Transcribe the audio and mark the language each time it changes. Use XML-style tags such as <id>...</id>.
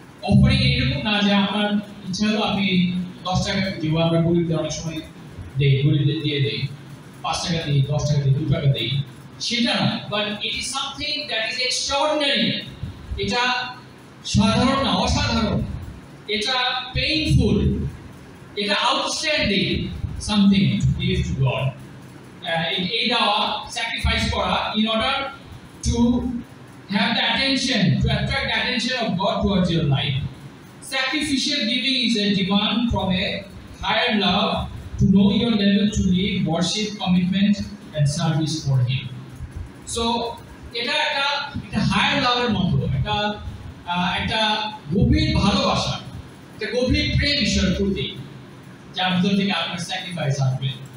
<bn>Offering এরকম না যে আপনার ইচ্ছা হলো আপনি 10 টাকা দিব, আমরা গরিবদের অনেক সময় দেই, গরিবদের দিয়ে দেই, 5 টাকা দিই, 10 টাকা দিই, 2 টাকা দিই, সেটা না,</bn> <en>But it is something that is extraordinary.</en> <bn>এটা সাধারণ না, অসাধারণ, এটা পেইনফুল, এটা</bn> <en>Outstanding something to give to God.</en> <bn>এই দেওয়া, স্যাক্রিফাইস করা</bn> <en>in order to have the attention, to attract the attention of God towards your life. Sacrificial giving is a demand from a higher love to know your level to live, worship, commitment and service for Him.</en> <bn>So এটা একটা higher লাভের মতো, একটা গভীর ভালোবাসা, একটা গভীর প্রেম ঈশ্বরের প্রতি, যার ভিতর থেকে আপনার স্যাক্রিফাইস আসবে।</bn>